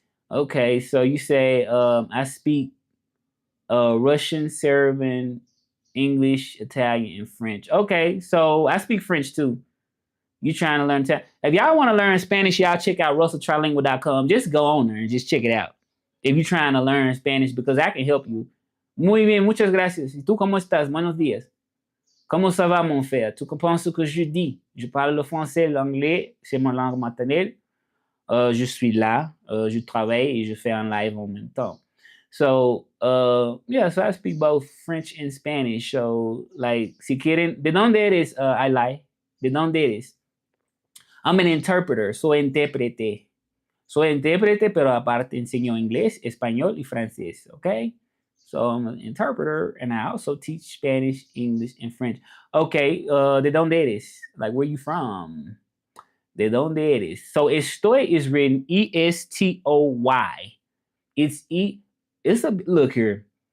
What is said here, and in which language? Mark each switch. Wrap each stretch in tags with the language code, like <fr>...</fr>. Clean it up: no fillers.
<en>Okay, so you say I speak Russian, Serbian, English, Italian, and French. Okay, so I speak French too. You trying to learn? If y'all want to learn Spanish, y'all check out RussellTrilingual.com. Just go on there and just check it out. If you're trying to learn Spanish, because I can help you.</en> <es>Muy bien, muchas gracias. ¿Y tú cómo estás? Buenos días.</es> <fr>Comment ça va, mon frère? Tu comprends ce que je dis? Je parle le français, l'anglais, c'est mon langue maternelle. Je suis là, je travaille et je fais un live en même temps.</fr> <en>So, yeah, so I speak both French and Spanish. So, like,</en> <es>si quieren, ¿de dónde eres?</es> <en>I lie.</en> <es>¿De dónde eres?</es> <en>I'm an interpreter,</en> <es>soy intérprete. Soy intérprete, pero aparte enseño inglés, español y francés, okay?</es> <en>So I'm an interpreter, and I also teach Spanish, English, and French.</en> <es>Okay, ¿de dónde eres?</es> <en>Like, where you from?</en> <es>¿De dónde eres?</es> <en>So estoy is written ESTOY. It's a look here.</en>